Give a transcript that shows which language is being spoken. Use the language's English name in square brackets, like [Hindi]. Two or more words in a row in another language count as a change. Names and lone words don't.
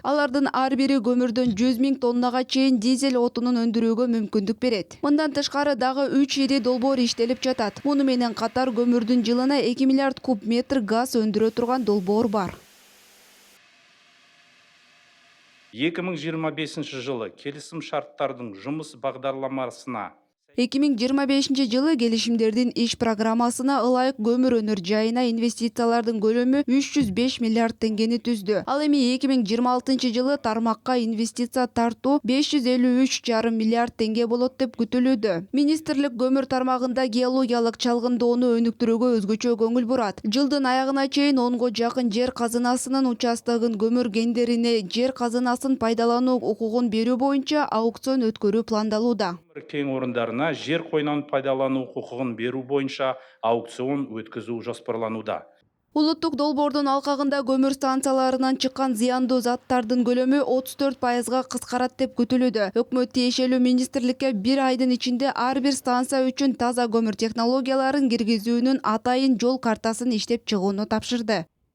[Kyrgyz] Алардын ар бири көмүрдөн 100 000 тоннага чейин дизель отунун өндүрүүгө мүмкүндүк берет. Мындан тышкары дагы 3 ири долбоор иштелип жатат. Муну менен катар көмүрдүн жылына 2 миллиард куб метр газ өндүрө турган долбоор бар. [Kazakh] 2025 жылы келисим шарттардын жұмыс бағдарламасына [Kyrgyz] 2025 жылы келишимдердин иш программасына ылайык көмүр өнөр жайына инвестициялардын көлөмү 305 миллиард теңгени түздү. Ал эми 2026 жылы тармакка инвестиция тартуу 553,5 миллиард теңге болот деп күтүлүүдө. Министрлик көмүр тармагында геологиялык чалгындоону өнүктүрүүгө өзгөчө көңүл бурат. Жылдын аягына чейин 10го жакын жер казынасынын участогын көмүр кендерине жер казынасын пайдалануу укугун берүү боюнча аукцион өткөрүү пландалууда. [Kazakh] Кен орындарына жер койнауын пайдалану құқығын беру бойынша аукцион өткізу жоспарлануда. [Kyrgyz] Улуттук долбоордун алкагында көмүр станцияларынан чыккан зыяндуу заттардын көлөмү 34%га кыскарат деп күтүлүүдө. Өкмөт тиешелүү министрликке 1 айдын ичинде ар бир станция үчүн таза көмүр технологияларын киргизүүнүн атайын жол картасын иштеп чыгууну тапшырды.